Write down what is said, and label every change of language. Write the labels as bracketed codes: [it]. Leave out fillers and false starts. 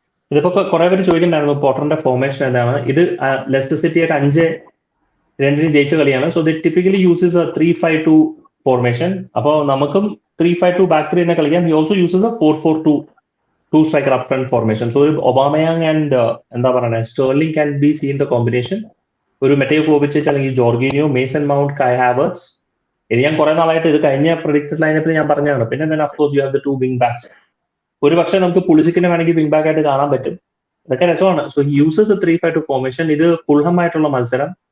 [ml] ഇതിപ്പോ കുറെ പേര് ചോദിക്കുന്നുണ്ടായിരുന്നു പോട്ടറിന്റെ ഫോർമേഷൻ എന്താണ്. ഇത് ലെസ്റ്റർ സിറ്റി ആയിട്ട് 5-2 ജയിച്ച കളിയാണ്. [en] So the typically uses a 3-5-2 formation. [ml] അപ്പോൾ നമുക്കും 3-5-2 ബാക്ക് 3 തന്നെ കളിക്കാം. [en] He also uses a 4-4-2 2 striker up front formation. So Aubameyang and [ml] എന്താ പറയുക [en] Sterling can be seen the combination. [ml] ഒരു മെറ്റയോ കോവിച്ച് അല്ലെങ്കിൽ ജോർഗീനിയോ, മേസൺ മൗണ്ട്, കൈ ഹാവർട്സ്. ഇത് ഞാൻ കുറെ നാളായിട്ട് ഇത് കഴിഞ്ഞ പ്രഡിക്റ്റഡ് ലൈനപ്പിൽ ഞാൻ പറഞ്ഞതാണ്. പിന്നെ [en] then of course you have the 2 wing backs. [ml] ഒരു പക്ഷേ നമുക്ക് പുളിസിക്കിനെ വേണമെങ്കിൽ വിങ് ബാക്ക് ആയിട്ട് കാണാൻ പറ്റും. ഇതൊക്കെ രസമാണ്. [en] So he uses a 3-5-2 formation. [ml] ഇത് ഫുൾഹം ആയിട്ടുള്ള മത്സരം.